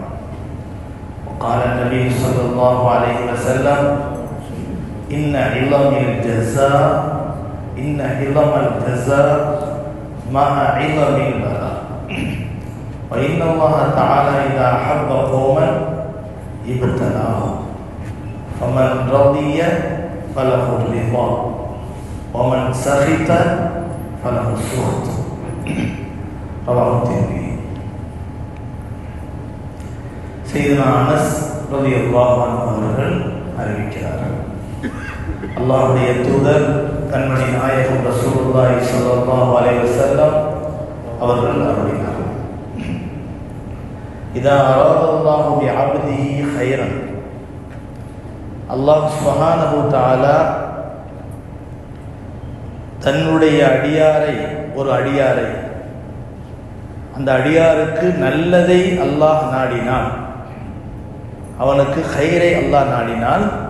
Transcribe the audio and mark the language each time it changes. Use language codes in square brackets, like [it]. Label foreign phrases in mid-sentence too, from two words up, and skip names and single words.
[ar] وقال النبي صلى الله عليه وسلم إن علم الجزاء مع علم البلاء وإن الله تعالى إذا أحب قوما ابتلاهم فمن رضي فله الرضا ومن سخط فله السخط. رواه الترمذي. [ta] سيدنا அனஸ் [ar] رضي الله عنه [ta] அவர்கள் அறிவிக்கிறார்கள், அல்லாஹ்வுடைய தூதர் கண்மணி நாயகம் [ar] رسول الله صلى الله عليه وسلم [ta] அவர்கள் அருளினார்கள், [ar] إذا أراد الله بعبده خيرا, الله سبحانه وتعالى [ta] தன்னுடைய ஒரு அடியாரை அந்த அடியாருக்கு நல்லதை அல்லாஹ் நாடினான், அவனுக்கு கைரை அல்லாஹ் நாடினால்